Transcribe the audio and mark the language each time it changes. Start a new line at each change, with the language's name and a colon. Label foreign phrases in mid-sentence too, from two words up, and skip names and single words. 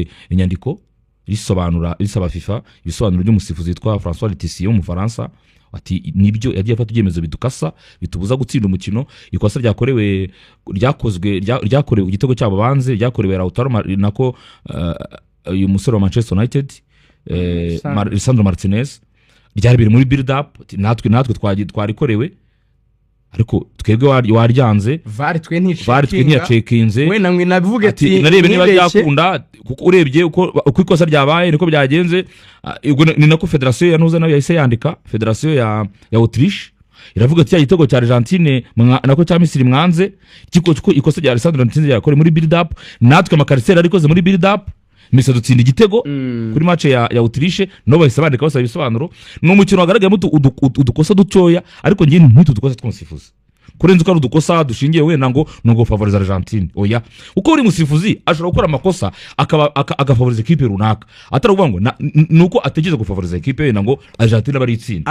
Kinyarwanda: inyandiko risaba FIFA ibisobanuro by'umusifuzi witwa François Letizier mu Faransa ati nibyo yagiye afata ibyemezo bidukasa bitubuza gutsinda umukino ikosa ryakorewe igitego cyabo banze ryakorewe Lautaro nako uyu musore wa Manchester United Lisandro Martinez ryari biri muri
English: build up
Kinyarwanda: natwe twarikorewe ariko twebwe waryanze VAR twe ntiyacekinze we namwe nabivuga ati narebe niba byakunda kuko urebye uko ikosa ryabaye niko byagenze ni nako federation yanuza nayo yahise yandika federation ya Autriche iravuga ati igitego cya Argentine nako cya Misiri mwanze kiko ikosa rya Lisandro Martinez yakore muri
English: build up
Kinyarwanda: natwe amakarisera arikoze muri
English: build up
Kinyarwanda: Messi dutsinda igitego kuri match ya Autriche no bahise bandika basaba ibisobanuro no mukino wagaragayemo udukosa ducoya ariko ngiye ntutu dukosa tw'umusifuzi kurenza ko ari udukosa dushingiye we ngo favorize Argentine oya uko uri musifuzi ashobora gukora amakosa agafavoriza equipe runaka ataravuga ngo nuko ategeze gufavoriza equipe ngo Argentine bari itsinda